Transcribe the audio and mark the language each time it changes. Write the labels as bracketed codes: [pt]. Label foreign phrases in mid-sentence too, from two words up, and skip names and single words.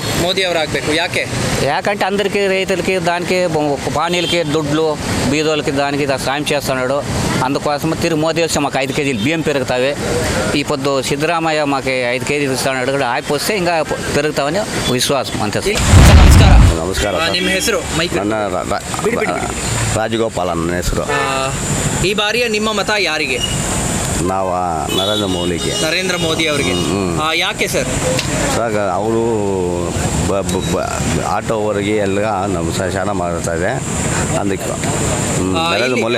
[te] మోదీ ఎవరు ಆಗಬೇಕು? యాకంటే అందరికీ రైతులకి దానికి పానీలకి దుడ్లు బీదోళ్ళకి దానికి సాయం చేస్తున్నాడు. అందుకోసం తిరిగి మోదీ వచ్చి మాకు 5 కేజీలు బియ్యం పెరుగుతాయి. ఈ పొద్దు సిద్ధరామయ్య మాకు 5 కేజీలు ఇస్తాడు కూడా, ఆయన వస్తే ఇంకా పెరుగుతామని విశ్వాసం అంతే. [kn] ನಮಸ್ಕಾರ. ನಮಸ್ಕಾರ. ನಿಮ್ಮ ಹೆಸರು? ನನ್ನ ರಾಜಗೋಪಾಲ್ ನನ್ನ ಹೆಸರು. ಈ ಬಾರಿಯ ನಿಮ್ಮ ಮತ ಯಾರಿಗೆ? ನಾವು ನರೇಂದ್ರ ಮೋದಿ ಅವರಿಗೆ. ಯಾಕೆ ಸರ್? ಸರ್ ಅವರು ಆಟೋವರೆಗೆ ಎಲ್ಲ ನಮ್ಮ ಶಾಸನ ಮಾಡ್ತಾ ಇದೆ, ಅದಕ್ಕೆ ನರೇಂದ್ರ ಮೋದಿ.